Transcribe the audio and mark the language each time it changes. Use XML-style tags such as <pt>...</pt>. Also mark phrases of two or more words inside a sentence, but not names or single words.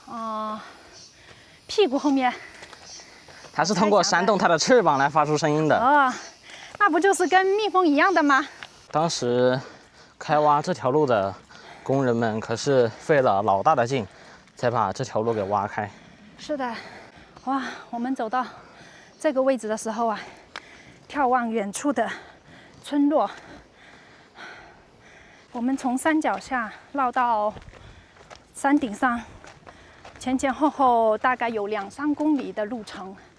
<zh>屁股後面。它是通過扇動它的翅膀來發出聲音的。那不就是跟蜜蜂一樣的嗎？当時開挖這條路的工人們可是費了老大的勁，才把這條路給挖開。是的，哇！我們走到這個位置的時候啊，眺望遠處的村落，我們從山腳下繞到山頂上，前前後後大概有2-3公里的路程。</zh>